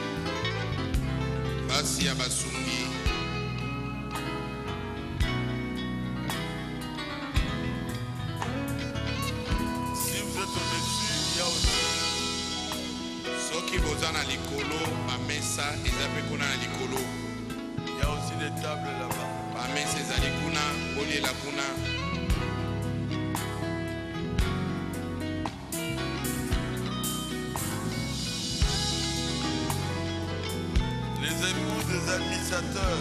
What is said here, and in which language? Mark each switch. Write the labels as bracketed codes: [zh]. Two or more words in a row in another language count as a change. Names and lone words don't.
[ln] basi ya basungi. [fr] Si vous êtes au-dessus, il y a aussi. [ln] Soki boza na likolo bamesa eza mpe kuna na likolo. [fr] Il y a aussi des tables là-bas. [ln] Bamesa ezali kuna boliela kuna. [fr] Les épouses des administrateurs.